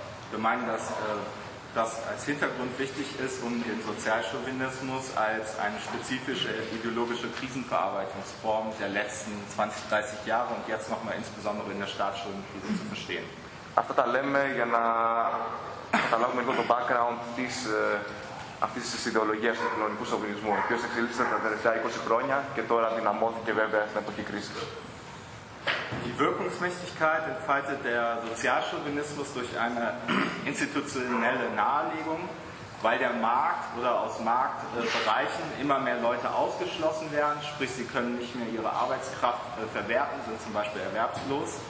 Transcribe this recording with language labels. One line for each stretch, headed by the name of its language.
German: Wir meinen, dass das als Hintergrund wichtig ist, um den Sozialchauvinismus als eine spezifische ideologische Krisenverarbeitungsform der letzten 20-30 Jahre und jetzt nochmal insbesondere in der Staatsschuldenkrise zu verstehen.
Greek: Αυτά τα λέμε για να καταλάβουμε λίγο το background της αυτής της ιδεολογίας του κοινωνικού σοβινισμού, ο οποίος εξελίσσεται τα τελευταία 20 χρόνια και τώρα δυναμώθηκε βέβαια στην εποχή κρίσης.
German: Die Wirkungsmächtigkeit entfaltet der Sozialchauvinismus durch eine institutionelle Nahelegung, weil der Markt oder aus Marktbereichen immer mehr Leute ausgeschlossen werden, sprich sie können nicht mehr ihre Arbeitskraft verwerten, sind zum Beispiel erwerbslos.